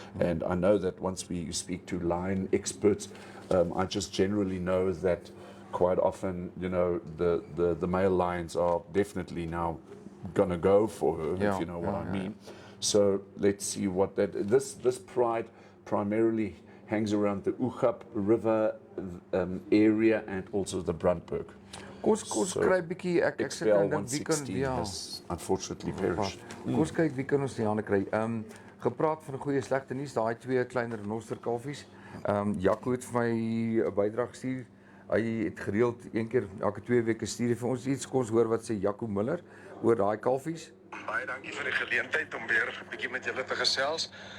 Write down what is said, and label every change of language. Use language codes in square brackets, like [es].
[en] And I know that once we speak to lion experts, I just generally know that quite often, you know, the male lions are definitely now gonna go for her, if you know what I mean. So let's see what this pride primarily hangs around the Oegap River area and also the Brandberg. [af] Kom kry 'n bietjie ek sit en dink wie kan [en] 116 has unfortunately perished. [af] Kom ons kyk wie kan ons die hande kry. Gepraat van goeie slegte nuus, daai 2 kleiner renosterkalfies. Jaco het vir my 'n bydrae gestuur. Hy het gereeld een keer elke 2 weke stuur hy vir ons iets. Kom ons hoor wat sê Jaco Miller oor daai kalfies. Baie dankie vir die geleentheid om weer 'n bietjie met julle te gesels.